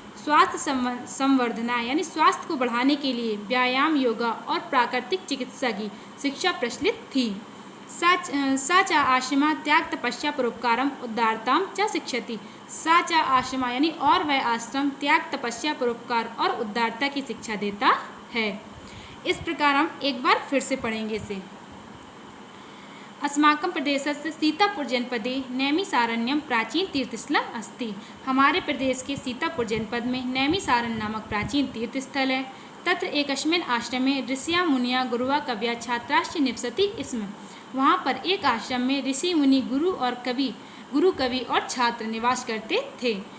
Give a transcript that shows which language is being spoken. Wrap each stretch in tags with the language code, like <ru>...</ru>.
<hi>स्वास्थ्य संवर्धना यानी स्वास्थ्य को बढ़ाने के लिए व्यायाम योगा और प्राकृतिक चिकित्सा की शिक्षा प्रचलित थी।</hi> <sa>सा च आश्रमा त्याग तपस्या परोपकारम उदारताम च शिक्षति। सा च आश्रमा</sa> <hi>यानी और वह आश्रम त्याग तपस्या परोपकार और उदारता की शिक्षा देता है। इस प्रकार हम एक बार फिर से पढ़ेंगे इसे।</hi> <sa>अस्माकं प्रदेशस्य सीतापुर जनपदे नैमिषारण्यं प्राचीन तीर्थस्थलम अस्ति।</sa> <hi>हमारे प्रदेश के सीतापुर जनपद में नैमिषारण्य नामक प्राचीन तीर्थस्थल है।</hi> <sa>तत्र एकस्मिन् आश्रमे ऋषिया मुनिया गुरुवा कवया छात्राश्च निवसति स्म।</sa> <hi>वहाँ पर एक आश्रम में ऋषि मुनि गुरु कवि और छात्र निवास करते थे।</hi>